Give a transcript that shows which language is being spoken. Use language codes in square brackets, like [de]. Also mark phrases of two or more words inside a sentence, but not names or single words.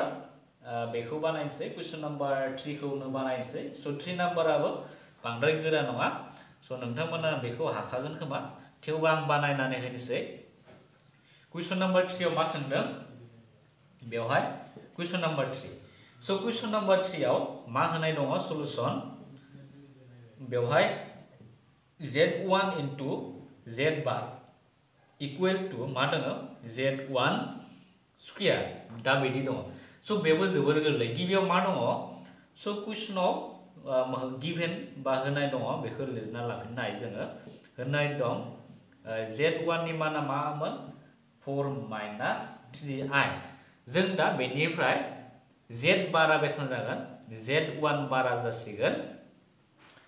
[brx] बेखौ बानायनोसै कुइसन नाम्बार 3 खौनो बानायनोसै स' 3 नाम्बाराबो बांद्राय गोरा नङा स' नोंथांमोना बेखौ हाखागोन खोमा थेवबो आं बानायनानै होनोसै कुइसन नाम्बार 3 आव मा सोंदों बेवहाय कुइसन नाम्बार 3 स' कुइसन नाम्बार 3 आव मा होनाय दङ सलुसन बेवहाय [en] z1 into z bar equal to [brx] मा दङ [en] z1 square [brx] दा बिदि दङ स' बेबो जोबोर गोरलै गिबियाव मा दङ स' कुइसनाव गिभेन बा होनाय दङ बेखौ लिरना लाफिननो हायो जोङो होनाय दं z1 नि माना मामोन [en] 4 minus 3i [brx] जों दा बेनिफ्राय z बारा बेसेबां जागोन z1 बारा जासिगोन